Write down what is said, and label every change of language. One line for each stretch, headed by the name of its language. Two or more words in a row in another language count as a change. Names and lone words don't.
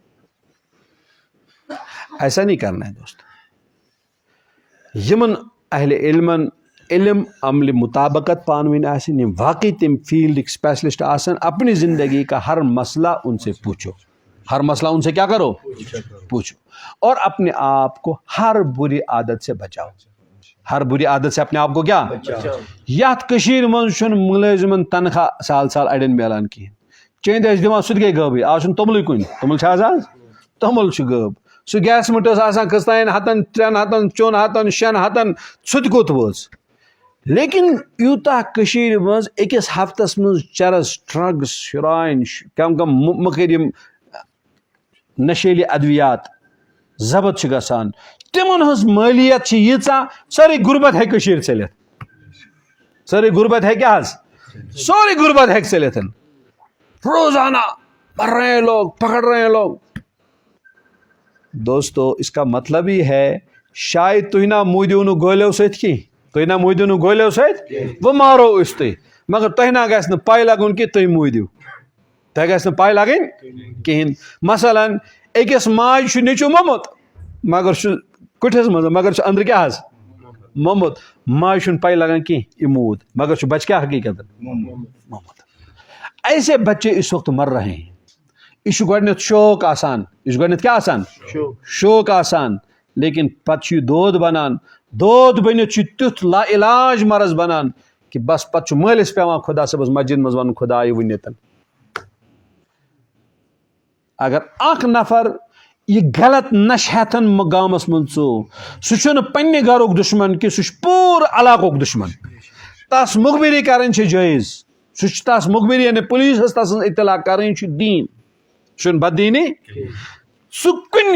Urdu: ایسا نہیں کرنا ہے دوست
Kashmiri: یِمن اہلِ علمن علم عملِ مطابقت پانہٕ ؤنۍ آسن یِم واقعی تِم فیلڈٕکۍ اسپیشلسٹ آسن
Urdu: اپنی زندگی کا ہر مسئلہ ان سے پوچھو ہر مسئلہ ان سے کیا کرو پوچھو اور اپنے آپ کو ہر بری عادت سے بچاؤ ہر بری عادت سے اپنے آپ کو کیا
Kashmiri: یتھ کٔشیٖرِ منٛز چھُنہٕ مُلٲزِمن تنخواہ سال سال اڑٮ۪ن میلان کِہیٖنۍ چیٚندۍ ٲسۍ دِوان سُہ تہِ گٔے غٲبٕے آز چھُنہٕ توٚملٕے کُنہِ توٚمُل چھِ آز توٚمُل چھُ غٲب سُہ گیس مٔٹ ٲس آسان کٔژتانۍ 100 3 ہتن 4 ہتن 6 ہتن سُہ تہِ کوٚت وٲژ لیکن یوٗتاہ کٔشیٖرِ منٛز أکِس ہفتس منٛز چرس ڈرگس شُراین کم کم مٔکٕرۍ یِم نشیلی ادوِیات ضبط چھِ گژھان تِمن ہٕنٛز مٲلیت چھِ ییٖژاہ سٲرٕے غُربت ہیٚکہِ کٔشیٖر ژٔلِتھ سٲرٕے غُربت ہیٚکہِ حظ سورُے غُربت ہیٚکہِ ژٔلِتھ
Urdu: روزانہ مر رہے ہیں لوگ پکڑ رہے ہیں لوگ دوستو اس کا مطلب ہی ہے شاید
Kashmiri: تُہۍ نہ موٗدِو نہٕ گولیو سۭتۍ کینٛہہ تُہۍ نہ موٗدِو نہٕ گولیو سۭتۍ وۄنۍ مارو أسۍ تُہۍ مگر تۄہہِ نہ گژھِ نہٕ پاے لگُن کہِ تُہۍ موٗدِو تۄہہِ گژھِ نہٕ پاے لگٕنۍ کِہیٖنۍ مثلاً أکِس ماجہِ چھُ نیٚچوٗ موٚمُت مگر چھُ کُٹھِس منٛز مگر چھُ أنٛدرٕ کیٛاہ حظ موٚمُت ماجہِ چھُنہٕ پاے لگان کینٛہہ یہِ موٗد مگر چھُ بچہِ کیٛاہ حقیٖقت موٚمُت
Urdu: ایسے بچے اس وقت مر رہے ہیں
Kashmiri: یہ چھُ گۄڈٕنیتھ شوق آسان یہ چھُ گۄڈٕنیتھ کیٛاہ آسان شوق آسان لیکن پتہٕ چھُ یہِ دود بنان دود بٔنِتھ چھُ تیُتھ لا علاج مرض بنان کہِ بس پتہٕ چھُ مٲلِس پیٚوان خۄدا صٲبس مسجد منٛز ونُن خۄداے ؤنِتھ اگر اکھ نفر یہِ غلط نشہٕ ہٮ۪تھن گامس منٛز ژوٚو سُہ چھُنہٕ پننہِ گرُک دُشمن کینٛہہ سُہ چھُ پوٗرٕ علاقُک دُشمن تس مُخبِری کرٕنۍ چھِ جٲیز سُہ چھُ تس مُخبِری یعنی پُلیٖسس تسٕنٛز اطلاع کرٕنۍ چھُ دیٖن سُہ چھُنہٕ بددیٖنی سُہ کُنہِ